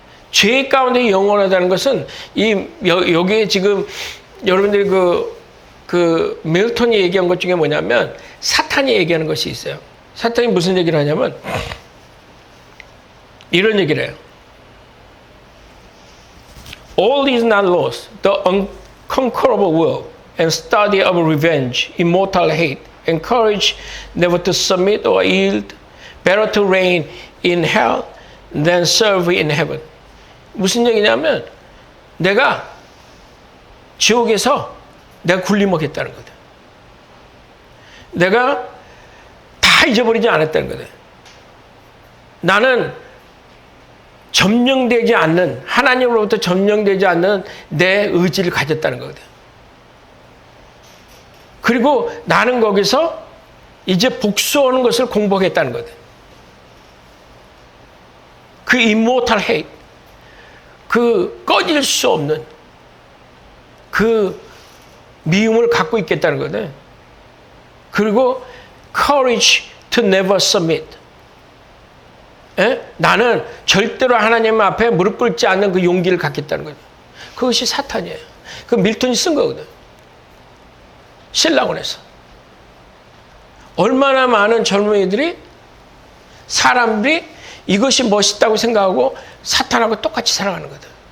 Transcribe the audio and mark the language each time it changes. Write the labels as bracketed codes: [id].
[ko] 죄 가운데 영원하다는 것은 여기에 지금 여러분들이 그 밀턴이 얘기한 것 중에 뭐냐면 사탄이 얘기하는 것이 있어요. 사탄이 무슨 얘기를 하냐면 이런 얘기를 해요. [en] All is not lost. The unconquerable will and study of revenge, immortal hate, and courage never to submit or yield, better to reign in hell than serve in heaven. [ko] 무슨 얘기냐면 내가 지옥에서 내가 굴림먹겠다는 거다. 내가 다 잊어버리지 않았다는 거다. 나는 점령되지 않는, 하나님으로부터 점령되지 않는 내 의지를 가졌다는 거거든. 그리고 나는 거기서 이제 복수하는 것을 공부하겠다는 거거든. 그 [en] immortal hate, [ko] 그 꺼질 수 없는 그 미움을 갖고 있겠다는 거거든. [en] 그리고 courage to never submit. [ko] 나는 절대로 하나님 앞에 무릎 꿇지 않는 그 용기를 갖겠다는 거죠. 그것이 사탄이에요. 그 밀턴이 쓴 거거든. 신라곤에서. 얼마나 많은 젊은이들이, 사람들이 이것이 멋있다고 생각하고 사탄하고 똑같이 살아가는 거다.